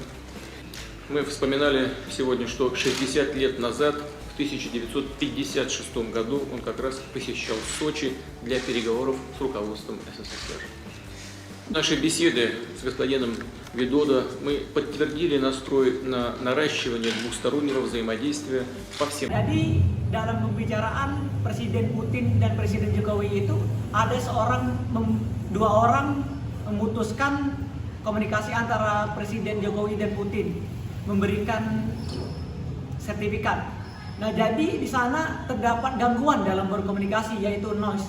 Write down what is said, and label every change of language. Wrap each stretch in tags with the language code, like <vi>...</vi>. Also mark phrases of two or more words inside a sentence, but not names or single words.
<ru>Мы вспоминали сегодня, что 60 лет назад, в 1956 году, он как раз посещал Сочи для переговоров с руководством СССР. Наши беседы с господином Видодо мы подтвердили настрой на наращивание двухстороннего взаимодействия по всем.</ru> <id>Jadi dalam pembicaraan Presiden Putin dan Presiden Jokowi itu ada dua orang memutuskan komunikasi antara Presiden Jokowi dan Putin, memberikan sertifikat. Nah, jadi di sana terdapat gangguan dalam berkomunikasi, yaitu noise.</id>